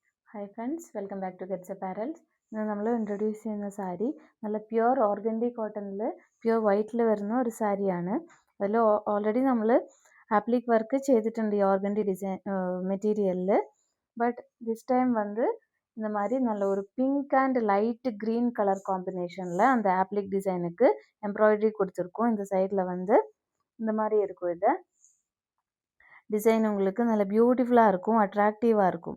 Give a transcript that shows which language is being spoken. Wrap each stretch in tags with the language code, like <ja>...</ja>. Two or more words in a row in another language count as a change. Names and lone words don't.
<en>Hi friends, welcome back to Gets Apparels.</en> <ml>ഇന്ന് നമ്മൾ ഇൻട്രൊഡ്യൂസ് ചെയ്യുന്ന സാരി നല്ല</ml> <en>pure organdy</en> <ml>കോട്ടണിൽ</ml> <en>pure white</en> <ml>വരുന്ന ഒരു സാരിയാണ്. അതിൽ ഓൾറെഡി നമ്മൾ</ml> <en>applique work</en> <ml>ചെയ്തിട്ടുണ്ട് ഈ</ml> <en>organdy design material. but this time</en> <ta>வந்து இந்த மாதிரி நல்ல ஒரு</ta> <en>pink and light green colour combination</en> <ta>அந்த ஆப்ளிக் டிசைனுக்கு எம்ப்ராய்டரி கொடுத்துருக்கோம். இந்த சைடில் வந்து இந்த மாதிரி இருக்கும். இது டிசைன் உங்களுக்கு நல்ல பியூட்டிஃபுல்லாக இருக்கும், அட்ராக்டிவாக இருக்கும்.</ta>